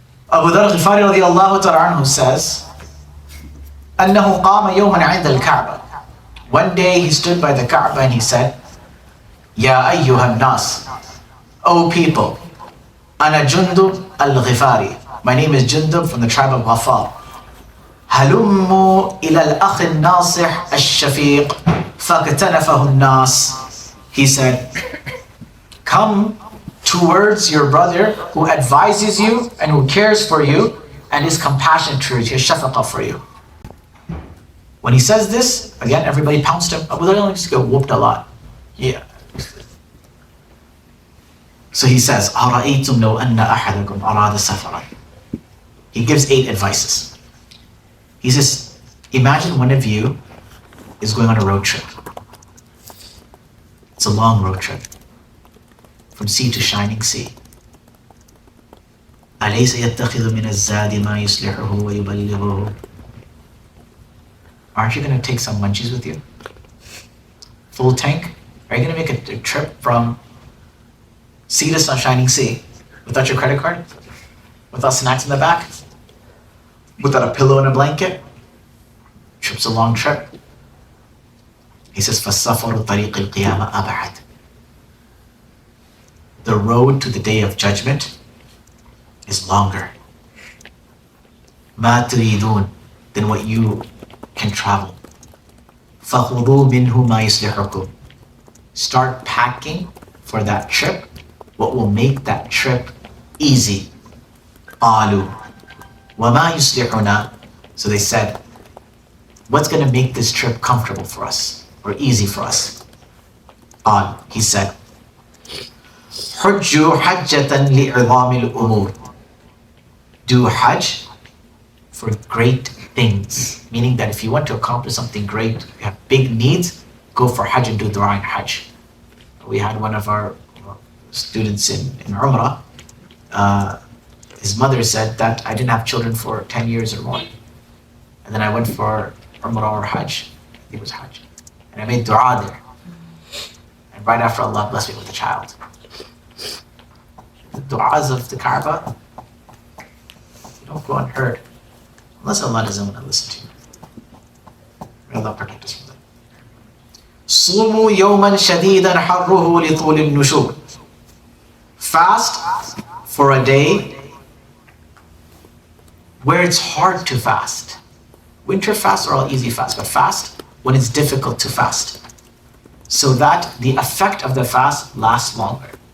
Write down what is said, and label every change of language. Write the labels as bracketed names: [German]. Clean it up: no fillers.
[English] Abu Ḍarr al-Ghifārī radiyallahu ta'ala anhu says, [Arabic] أنه قام يوما عند الكعبة. [English] One day he stood by the Kaaba and he said, [Arabic] يا أيها الناس, [English] O people, [Arabic] أنا جندب [English] al-Ghifārī. My name is Jundab from the tribe of Ghafar. [Arabic] هلموا إلى الأخ الناصح الشفيق فاكتنفه الناس. [English] He said, come towards your brother who advises you and who cares for you and is compassionate towards you, shafaqah for you. When he says this, again, everybody pounced him. Abu Ḍarr used to get whooped a lot. Yeah. So he says, [Arabic] أَرَأَيْتُمْ لَوْ أَنَّ أَحَدَكُمْ أَرَادَ سَفَرًا. [English] He gives 8 advices. He says, imagine one of you is going on a road trip. It's a long road trip. From sea to shining sea. [Arabic] أَلَيْسَ يَتَّخِذُ مِنَ الزَّادِ مَا يُصْلِحُهُ وَيُبَلِّغُهُ. [English] Aren't you going to take some munchies with you? Full tank? Are you going to make a trip from sea to shining sea without your credit card? Without snacks in the back? Without a pillow and a blanket? Trip's a long trip. He says, [Arabic] فَالسَّفَرُ طَرِيقِ الْقِيَامَةِ أَبْعَدُ. [English] The road to the day of judgment is longer. [Arabic] مَا تُرِيدُونَ. [English] Than what you can travel. [Arabic] فَخُذُوا مِنْهُ مَا يُصْلِحُكُمْ. [English] Start packing for that trip what will make that trip easy? [Arabic] قَالُوا وَمَا يُصْلِحُنَا. [English] So they said, what's going to make this trip comfortable for us or easy for us? He said, [Arabic] حُجُّوا حَجَّةً لِعِظَامِ الْأُمُورِ. [English] Do Hajj for great things. Meaning that if you want to accomplish something great, you have big needs, go for Hajj and do dua in Hajj. We had one of our students in Umrah. His mother said that I didn't have children for 10 years or more. And then I went for Umrah or Hajj. I think it was Hajj. And I made dua there. And right after, Allah blessed me with a child. The du'as of the Kaaba, they don't go unheard. Unless Allah doesn't want to listen to you. May Allah protect us from that. [Arabic] صُومُوا يَوْمًا شَدِيدًا حَرُّهُ لِطُولِ النُّشُورِ. [English] Fast for a day where it's hard to fast. Winter fasts are all easy fasts, but fast when it's difficult to fast, so that the effect of the fast lasts longer.